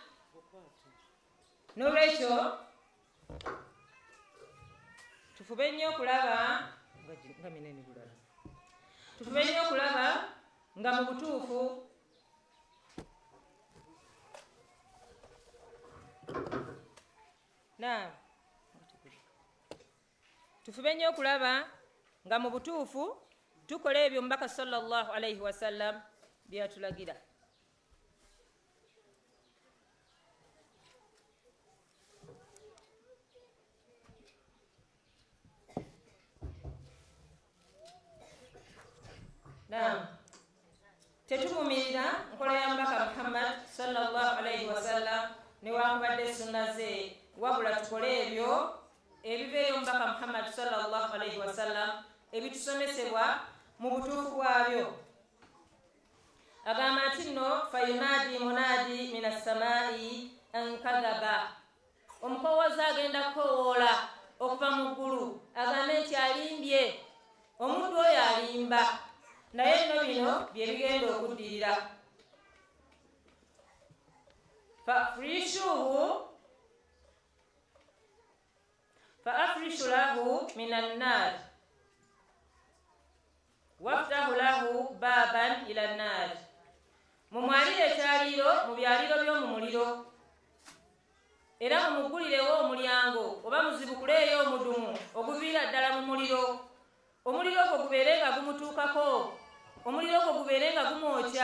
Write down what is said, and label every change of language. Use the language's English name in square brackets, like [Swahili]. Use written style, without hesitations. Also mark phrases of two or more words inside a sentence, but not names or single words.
[Ganda] N'olwekyo tufube nnyo okulaba nga mu butuufu tukola ebyo omubaka [Arabic] صلى الله عليه وسلم [Ganda] byatulagira. Tetuvumirira nkola ya mubaka Muhammad [Arabic] صلى الله عليه وسلم [Ganda] newankubadde sunna ze, wabula tukole ebyo ebibeera omubaka Muhammad [Arabic] صلى الله عليه وسلم [Ganda] ebitusomesebwa mu butuufu bwabyo. Agamba nti nno [Arabic] فينادي مناد من السماء أن كذب. [Ganda] Omukowooza agenda kukowoola okuva mu ggulu agambe nti alimbye. Omuntu oyo alimba, naye nno bino bye bigenda okuddirira. [Arabic] فأفرشوا له من النار وافتحوا له بابا إلى النار. [Ganda] Mumwalire ekyaliiro mu byaliiro by'omu muliro, era mumugulirewo omulyango oba muzibukuleeyo omudumu oguviira ddala mu muliro. Omuliro ogwo gubeere nga gumutuukako, omuliro ogwo gubeere nga gumwokya.